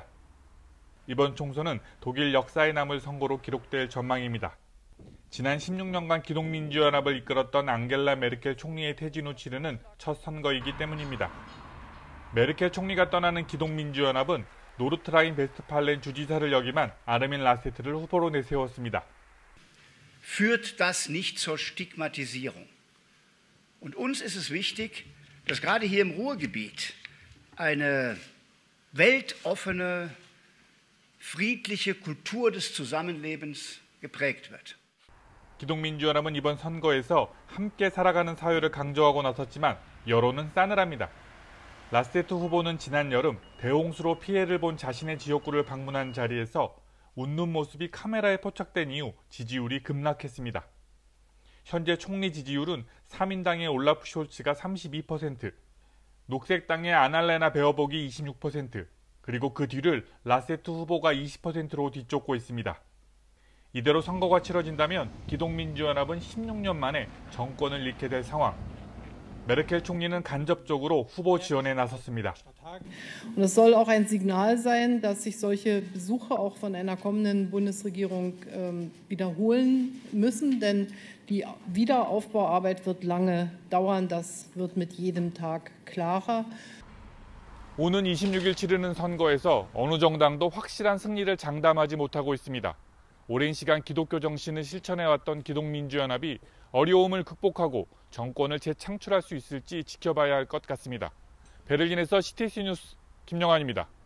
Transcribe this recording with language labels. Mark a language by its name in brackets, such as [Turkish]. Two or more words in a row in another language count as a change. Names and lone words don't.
[Korean] 이번 총선은 독일 역사에 남을 선거로 기록될 전망입니다. 지난 16년간 기독민주연합을 이끌었던 앙겔라 메르켈 총리의 퇴진 후 치르는 첫 선거이기 때문입니다. 메르켈 총리가 떠나는 기독민주연합은 노르트라인 베스트팔렌 주지사를 역임한 아르민 라세트를 후보로 내세웠습니다. [German] führt das nicht zur Stigmatisierung. Und uns ist es wichtig, dass gerade hier im Ruhrgebiet eine weltoffene, friedliche Kultur des Zusammenlebens geprägt wird. [Korean] 기독민주연합은 이번 선거에서 함께 살아가는 사회를 강조하고 나섰지만 여론은 싸늘합니다. 라세트 후보는 지난 여름 대홍수로 피해를 본 자신의 지역구를 방문한 자리에서 웃는 모습이 카메라에 포착된 이후 지지율이 급락했습니다. 현재 총리 지지율은 3인당의 올라프 숄츠가 32%, 녹색당의 아날레나 베어복이 26%, 그리고 그 뒤를 라세트 후보가 20%로 뒤쫓고 있습니다. 이대로 선거가 치러진다면 기독민주연합은 16년 만에 정권을 잃게 될 상황. 메르켈 총리는 간접적으로 후보 지원에 나섰습니다. [German] Und es soll auch ein Signal sein, dass sich solche Besuche auch von einer kommenden Bundesregierung wiederholen müssen, denn Die Wiederaufbauarbeit wird lange dauern. Das wird mit jedem Tag klarer. [Korean] 오는 26일 치르는 선거에서 어느 정당도 확실한 승리를 장담하지 못하고 있습니다. 오랜 시간 기독교 정신을 실천해왔던 기독민주연합이 어려움을 극복하고 정권을 재창출할 수 있을지 지켜봐야 할 것 같습니다. 베를린에서 CTC 뉴스 김영환입니다.